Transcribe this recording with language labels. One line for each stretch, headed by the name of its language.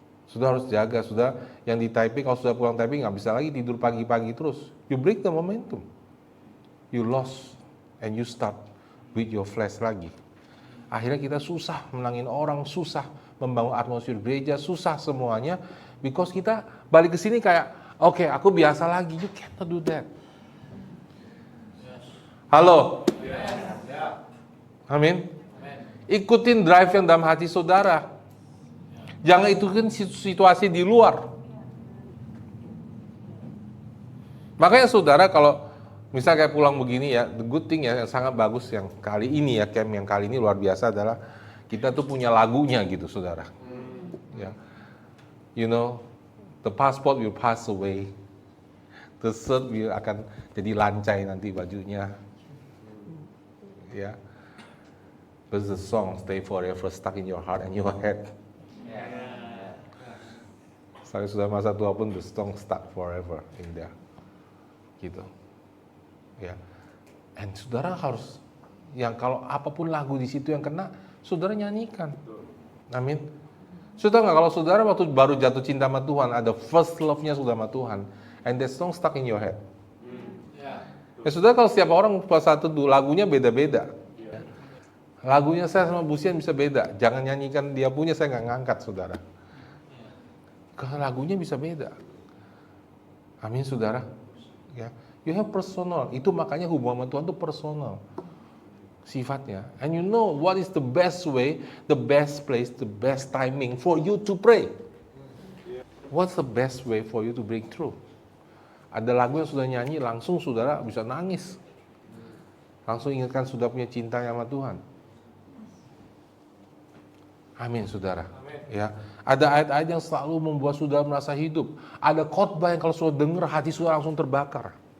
Indonesian: Sudah harus jaga, sudah yang di Taipei, kalau sudah pulang Taipei nggak bisa lagi tidur pagi-pagi terus.
English: You break the momentum. You lost and you start with your flesh lagi.
Indonesian: Akhirnya kita susah menangin orang, susah membangun atmosfer gereja, susah semuanya. Because kita balik ke sini kayak, oke, aku biasa lagi.
English: You cannot do that.
Indonesian: Halo. Amin. Ikutin drive yang dalam hati saudara. Jangan ikutin situasi di luar. Makanya saudara kalau misalnya kayak pulang begini ya,
English: the good thing
Indonesian: ya, yang sangat bagus yang kali ini ya, camp yang kali ini luar biasa adalah kita tuh punya lagunya gitu, saudara. Ya.
English: You know, the passport will pass away. The shirt will
Indonesian: akan jadi lancai nanti bajunya.
English: Ya. But the song stay forever stuck in your heart and your head.
Indonesian: Saya sudah masa tua pun
English: the song stuck forever in there.
Indonesian: Gitu. Ya. And saudara harus yang kalau apapun lagu di situ yang kena, saudara nyanyikan. Amin. Sudah nggak kalau saudara waktu baru jatuh cinta sama Tuhan, ada first love-nya sudah sama Tuhan,
English: and that song stuck in your head.
Indonesian: Ya sudah, kalau setiap orang pas satu lagunya beda-beda. Lagunya saya sama Busian bisa beda. Jangan nyanyikan dia punya, saya nggak ngangkat saudara. Karena lagunya bisa beda. Amin saudara. Ya,
English: you have personal.
Indonesian: Itu makanya hubungan sama Tuhan itu personal sifatnya.
English: And you know what is the best way, the best place, the best timing for you to pray. What's the best way for you to break through?
Indonesian: Ada lagu yang sudah nyanyi, langsung saudara bisa nangis. Langsung ingatkan sudah punya cinta sama Tuhan. Amin saudara. Amin. Ya, ada ayat-ayat yang selalu membuat saudara merasa hidup. Ada khotbah yang kalau saudara dengar hati saudara langsung terbakar.